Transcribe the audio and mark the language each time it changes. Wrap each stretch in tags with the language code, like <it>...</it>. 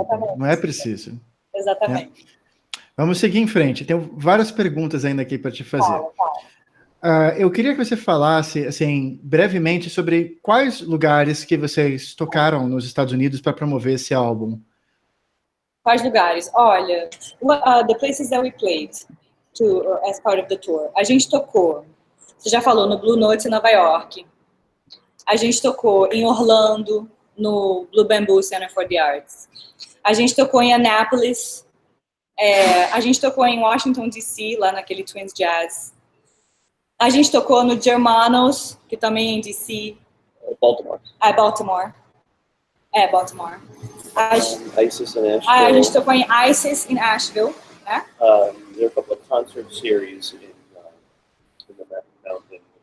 <pt>Exatamente. Não é preciso. Exatamente. Né? Vamos seguir em frente. Tenho várias perguntas ainda aqui para te fazer. Eu queria que você falasse, assim, brevemente sobre quais lugares que vocês tocaram nos Estados Unidos para promover esse álbum. Quais lugares?</pt> <en>Olha, the places that we played as part of the tour.</en> <pt>A gente tocou, você já falou, no Blue Note em Nova York. A gente tocou em Orlando, no Blue Bamboo Center for the Arts. A gente tocou em Annapolis. A gente tocou em Washington, D.C., lá naquele Twins Jazz. A gente tocou no Germanos, que também é em D.C. Baltimore. Baltimore. Baltimore.</pt> <en>ISIS in Asheville.</en> <pt>A gente tocou em ISIS, em Asheville, né?</pt> <en>There are a couple of concert series in the mountain.</en>